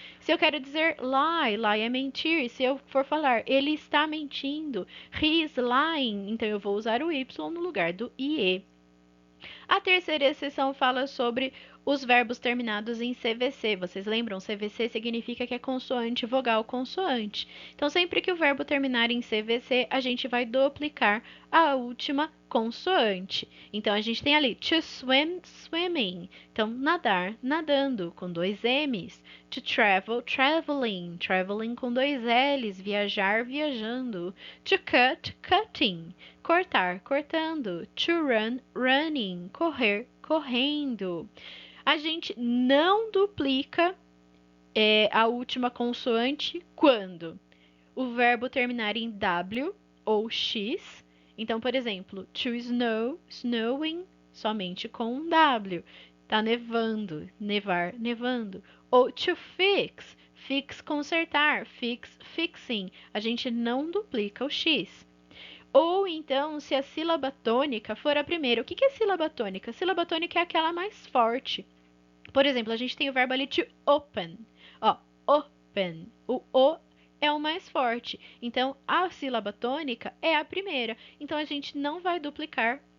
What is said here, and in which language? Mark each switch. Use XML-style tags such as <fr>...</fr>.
<pt>Se eu quero dizer lie, lie é mentir. Se eu for falar ele está mentindo,</pt> <en>he is lying,</en> <pt>então eu vou usar o y no lugar do ie. A terceira exceção fala sobre os verbos terminados em CVC. Vocês lembram? CVC significa que é consoante, vogal, consoante. Então, sempre que o verbo terminar em CVC, a gente vai duplicar a última consoante. Então, a gente tem ali</pt> <en>to swim, swimming.</en> <pt>Então, nadar, nadando, com 2 M's.</pt> <en>To travel, traveling. Traveling</en> <pt>com 2 L's. Viajar, viajando.</pt> <en>To cut, cutting.</en> <pt>Cortar, cortando.</pt> <en>To run, running.</en> <pt>Correr, correndo. A gente não duplica a última consoante quando o verbo terminar em W ou X. Então, por exemplo,</pt> <en>to snow, snowing,</en> <pt>somente com um W. Tá nevando, nevar, nevando.</pt> <en>Ou to fix, fix, consertar, fix, fixing.</en> <pt>A gente não duplica o X. Ou então, se a sílaba tônica for a primeira. O que é sílaba tônica? Sílaba tônica é aquela mais forte. Por exemplo, a gente tem o verbo ali to open. Ó, open. O O é o mais forte. Então, a sílaba tônica é a primeira. Então, a gente não vai duplicar</pt>